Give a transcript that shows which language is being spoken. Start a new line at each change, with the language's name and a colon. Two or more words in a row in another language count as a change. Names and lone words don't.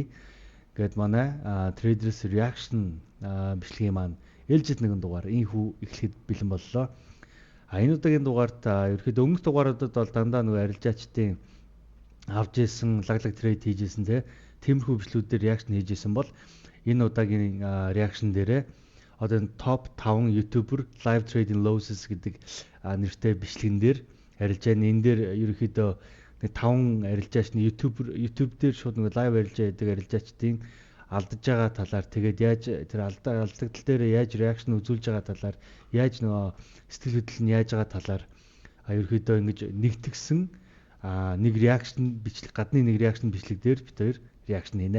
Mongolian: Гээд манай Traders Reaction бичлэгийн маань ээлжид нэгэн дугаар ийхүү эхлэхэд бэлэн боллоо. Энэ удаагийн дугаарт ерөөхдөө өмнөх дугааруудад бол дандаа нөгөө арилжаачдын авж исэн лаглаг трейд хийж исэн тиймэрхүү бичлэгүүдээр реакшн хийж исэн бол энэ удаагийн реакшн дээрээ одоо энэ топ 5 ютубер
English: live trading losses
Mongolian: гэдэг нэртэй бичлэгэн дээр арилжааны энэ дээр ерөөхдөө нэг 5 арилжаач нь YouTube дээр шууд нэг live арилжаа хийдэг арилжаачдын алдаж байгаа талаар тэгээд яаж тэр алдагдал дээр яаж реакшн үзүүлж байгаа талаар яаж нөгөө сэтгэл хөдлөл нь яаж байгаа талаар ерөөхдөө ингэж нэгтгсэн нэг реакшн бичлэг гадны нэг реакшн бичлэг дээр бид хоёр реакшн хийнэ.